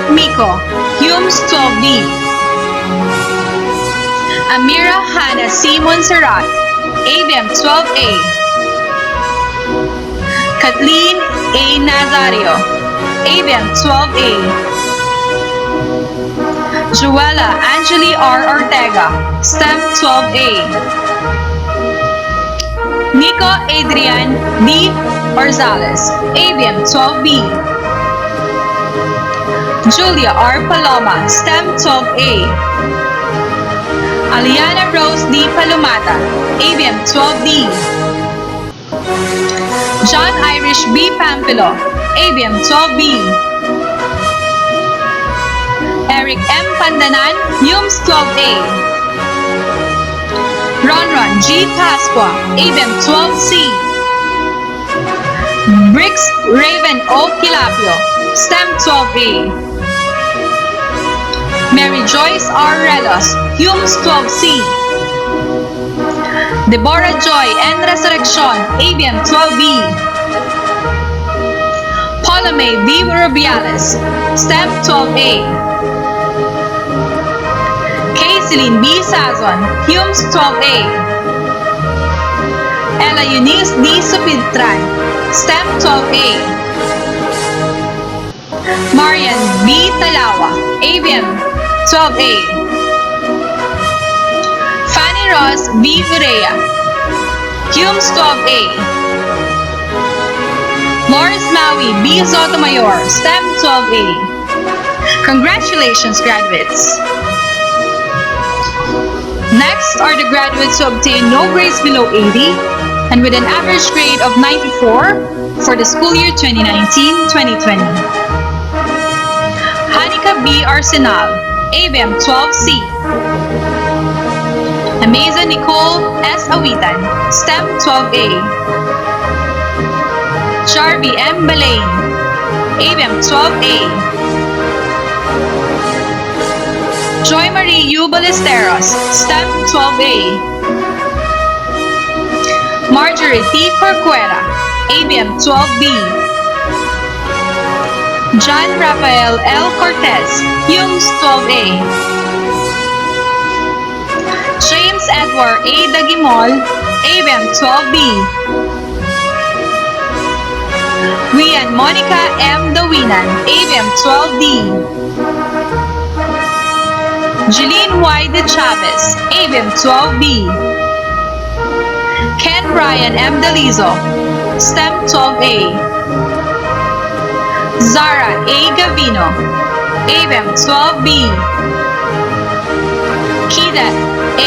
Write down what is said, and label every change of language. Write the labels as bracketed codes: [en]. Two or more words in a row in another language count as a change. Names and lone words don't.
[en] Miko, UMS 12D. Amira Hannah C. Monserrat, ABM 12A. Kathleen A. Nazario, ABM 12A. Joella Angeli R. Ortega, STEM 12A. Nico Adrian D. Orzales, ABM 12B. Julia R. Paloma, STEM 12A. Aliana Rose D. Palomata, ABM 12D. John Irish B. Pampilo, ABM 12B. Eric M. Pandanan, UMS 12A. Ronron G. Pasqua, ABM 12C. Brix Raven O. Kilapio, STEM 12A. Mary Joyce R. Relos, UMS 12C. Deborah Joy N. Resurrección, ABM 12B. Paula May V. Rubiales, STEM 12A. Kayceline B. Sazon, UMS 12A. Ella Eunice D. Supidtran, STEM 12A. Marian B. Talawa, ABM 12A. Fanny Ross V. Urea, UMS 12A. Lawrence Maui B. Sotomayor, STEM 12A. Congratulations, graduates! Next are the graduates who obtained no grades below 80 and with an average grade of 94 for the school year 2019-2020. Hanika B. Arsenal, ABM 12C. Ameza Nicole S. Awitan, STEM 12A. Charby M. Balain, ABM 12A. Joy Marie U. Ballesteros, STEM 12A. Marjorie T. Corcuera, ABM 12B. John Rafael L. Cortez, UMS 12A. James Edward A. Dagimol, ABM 12B. Rian Monica M. Dawinan, ABM 12D. Jeline Y. De Chavez, ABM 12B. Ken Brian M. Dalizo, STEM 12A. Zara A. Gavino, ABM 12B. Kida A.